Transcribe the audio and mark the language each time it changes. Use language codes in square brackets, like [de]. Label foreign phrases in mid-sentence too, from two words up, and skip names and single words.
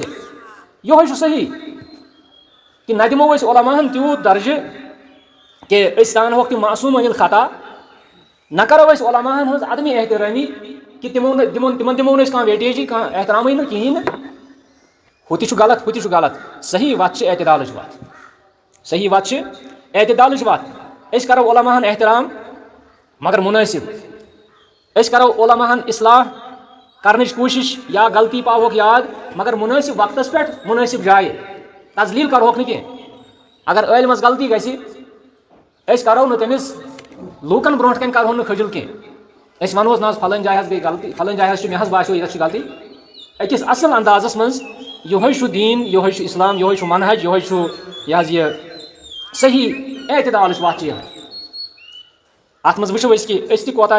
[ks] یِہوے چھُ صحیح کہِ نہ دِمو أسۍ علماہن تیوٗت درجہٕ کہ أسۍ زانہوکھ تِم [ar] معصوٗم عن الخطا, [ks] نہ کرو أسۍ علماہن ہٕنٛز عدمِ احترٲمی کہ تِمن دِمو نہٕ أسۍ کانٛہہ ویٹیجی, کانٛہہ احترامٕے نہٕ کِہیٖنۍ نہٕ. ہُہ تہِ چھُ غلط, ہُہ تہِ چھُ غلط. صحیح وتھ چھِ اعتدالٕچ وتھ, صحیح وتھ چھِ اعتدالٕچ وتھ. أسۍ کرو علماہن احترام مگر مُنٲسِب. أسۍ کرو علماہن اصلاح کرنچ کوشش یا غلطی پاوک یاد مگر مناسب وقتس پہ مناسب جائے تزلیل کروک نی اگر عالمس غلطی گژھِ أسۍ کرو نہٕ تٔمِس لوٗکن برونٛٹھ کَنۍ کرہون نہٕ خجل کینٛہہ أسۍ ونہوس نہ فلٲنۍ جایہِ حظ گٔے غلطی فلٲنۍ جایہِ حظ چھُ مےٚ حظ باسیو ییٚتٮ۪تھ چھِ غلطی أکِس اصل اندازس منٛز یِہوے چھُ دیٖن یِہوے چھُ اسلام یِہوے چھُ منہج یِہوے چھُ یہِ حظ یہِ صحیح اعتدالٕچ وتھ چھِ یِہوے اتھ منٛز وٕچھو أسۍ کہِ أسۍ تہِ کوتاہ